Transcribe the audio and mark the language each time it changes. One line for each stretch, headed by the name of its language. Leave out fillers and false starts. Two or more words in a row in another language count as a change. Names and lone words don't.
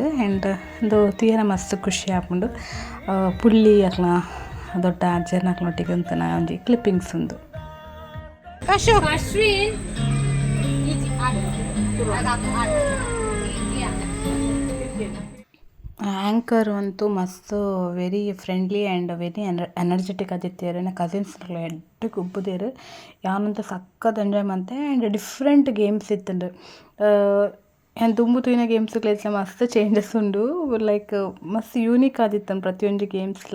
Tulu: ಆ್ಯಂಡ್ ಒಂದು ತೀರ ಮಸ್ತ್ ಖುಷಿ ಆಪುಂಡು ಪುಳ್ಳಿ ಅಕ್ಲ ದೊಡ್ಡ ಅಜ್ಜರ ನಕ್ಲೊಟ್ಟಿಗೆ ಅಂತ ಒಂದು ಕ್ಲಿಪ್ಪಿಂಗ್ಸ್ ಉಂದು. ಆ್ಯಂಕರ್ ಅಂತೂ ಮಸ್ತ್
English: very friendly and very energetic
Tulu: ಆದಿತ್ತೇರು. ನನ್ನ ಕಸಿನ್ಸ್ ಎಡ್ಡೆ ಗುಬ್ಬುದೇರು ಯಾನಂತ ಸಕ್ಕತ್ ಎಂಜಾಯ್ ಮಾಡ್ತೆ. ಆ್ಯಂಡ್
English: different games
Tulu: ಇತ್ತುಂಡು. ಏನು ತುಂಬು ತೂಯಿನ ಗೇಮ್ಸ್ಗಳೆಲ್ಲ ಮಸ್ತ್ ಚೇಂಜಸ್ ಉಂಡು. ಲೈಕ್ ಮಸ್ತ್ ಯೂನಿಕ್ ಆದಿತ್ತು ಪ್ರತಿಯೊಂದು ಗೇಮ್ಸ್ಲ.